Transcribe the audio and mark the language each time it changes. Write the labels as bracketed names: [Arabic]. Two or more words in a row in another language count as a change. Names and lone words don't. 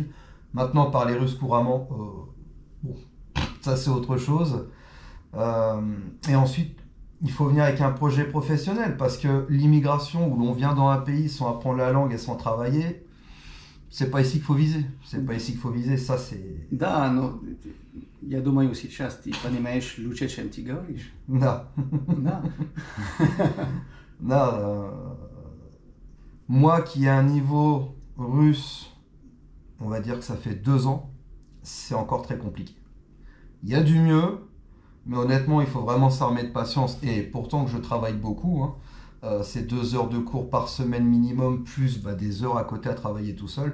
[French] Maintenant, parler russe couramment, bon... Ça, c'est autre chose. Et ensuite, il faut venir avec un projet professionnel parce que l'immigration, où l'on vient dans un pays sans apprendre la langue et sans travailler, c'est pas ici qu'il faut viser. Ça, c'est... [Russian] Да, но, я думаю, сейчас ты понимаешь лучше, чем ты говоришь. Да. Да. [French] Moi qui ai un niveau russe, on va dire que ça fait 2 ans, c'est encore très compliqué. Il y a du mieux, Mais honnêtement, il faut vraiment s'armer de patience. Et pourtant que je travaille beaucoup, hein, c'est 2 heures de cours par semaine minimum, plus des heures à côté à travailler tout seul.